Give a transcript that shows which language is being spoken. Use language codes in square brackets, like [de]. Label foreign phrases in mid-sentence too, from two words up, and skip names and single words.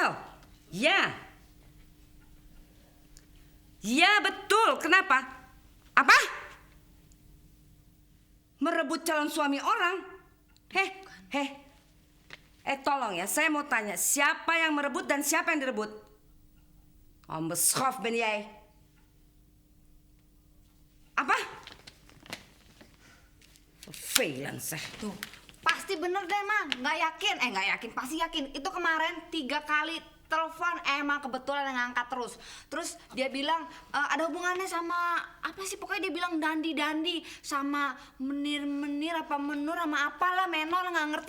[id] Ya. Ya, betul. Kenapa? Apa? Merebut calon suami orang? Tolong ya, saya mau tanya, siapa yang merebut dan siapa yang direbut? [nl] Onbeschoft ben jij. Apa? Vervelend zeg. [id] Tuh, pasti bener deh, Mang. Nggak yakin, pasti yakin. Itu kemarin 3 kali telepon, emang kebetulan yang ngangkat terus. Terus dia bilang ada hubungannya sama apa sih? Pokoknya dia bilang dandi sama menir apa menur sama apalah menor nggak ngerti.